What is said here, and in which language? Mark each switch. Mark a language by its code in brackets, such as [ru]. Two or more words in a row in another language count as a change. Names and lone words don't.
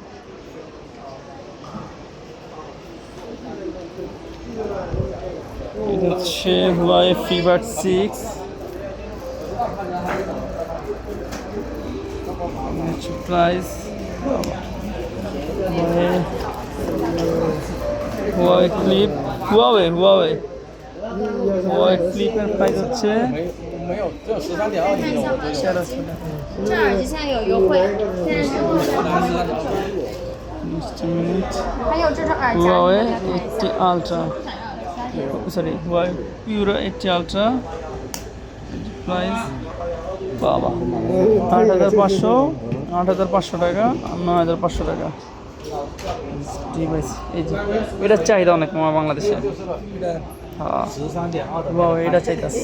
[bn] এটা হচ্ছে হুয়াওয়ে FreeBuds 6, প্রাইস হুয়াওয়ে ক্লিপ, হুয়াওয়ে ক্লিপের প্রাইস হচ্ছে 1300 টাকা। [zh] 这耳机现在有优惠，现在是还有这种耳夹， [bn] হুয়াওয়ে 80 আলট্রা, সরি হুয়াওয়ে পিউরা 80 আলট্রা, প্রাইস বাবা 8,500 টাকা আর 9,500 টাকা ডিভাইস। এই যে এটার চাহিদা অনেক আমার বাংলাদেশে। হ্যাঁ বাবা, এটা চাইতাছে।